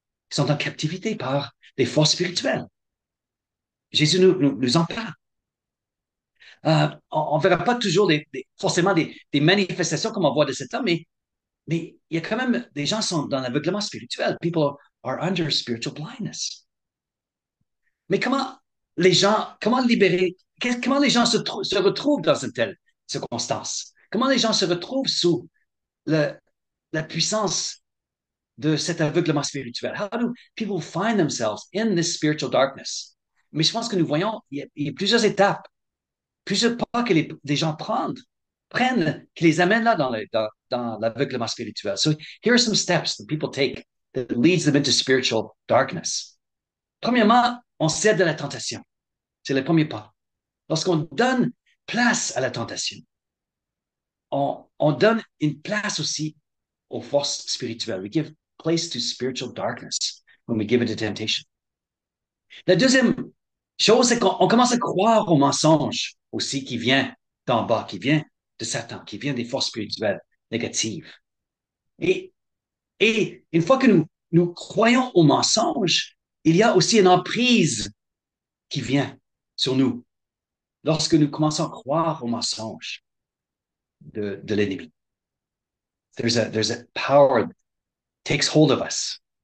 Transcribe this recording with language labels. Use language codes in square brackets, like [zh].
[fr] Ils sont en captivité par des forces spirituelles. Jésus nous en parle. On ne verra pas toujours forcément des manifestations comme on voit de cet homme, mais il y a quand même des gens qui sont dans l'aveuglement spirituel. [en] People are under spiritual blindness. [fr] Mais comment libérer, comment les gens se retrouvent dans une telle circonstance? Comment les gens se retrouvent sous le, la puissance de cet aveuglement spirituel? [en] How do people find themselves in this spiritual darkness? [fr] Mais je pense que nous voyons, il y a plusieurs étapes, plusieurs pas que les gens prennent, qui les amènent là dans l'aveuglement spirituel. [en] So here are some steps that people take that leads them into spiritual darkness. [fr] Premièrement, on cède à la tentation. C'est le premier pas. Lorsqu'on donne place à la tentation, on donne une place aussi aux forces spirituelles. [en] We give place to spiritual darkness when we give it to temptation. [fr] La deuxième chose, c'est qu'on commence à croire au mensonge aussi qui vient d'en bas, qui vient de Satan, qui vient des forces spirituelles négatives. Et, et une fois que nous croyons au mensonge, il y a aussi une emprise qui vient sur nous lorsque nous commençons à croire au mensonge de l'ennemi. [en] There's a power that takes hold of us.